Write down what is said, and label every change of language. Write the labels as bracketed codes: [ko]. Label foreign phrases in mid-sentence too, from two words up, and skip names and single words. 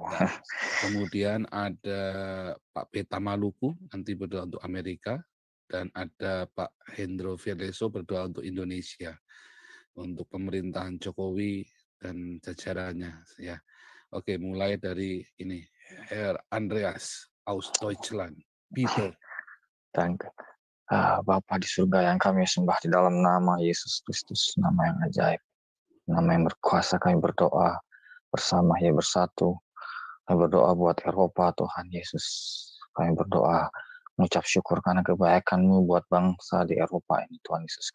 [id] Kemudian ada Pak Peta Maluku, nanti berdoa untuk Amerika. Dan ada Pak Hendro Fierleso berdoa untuk Indonesia. Untuk pemerintahan Jokowi dan jajarannya. Ya. Oke, mulai dari ini. [de] Herr Andreas aus Deutschland. Bitte. Danke. [id] Bapa di surga yang kami sembah di dalam nama Yesus Kristus, nama yang ajaib, nama yang berkuasa, kami berdoa bersama ya bersatu. Kami berdoa buat Eropa, Tuhan Yesus. Kami berdoa mengucap syukur karena kebaikan-Mu buat bangsa di Eropa ini, Tuhan Yesus.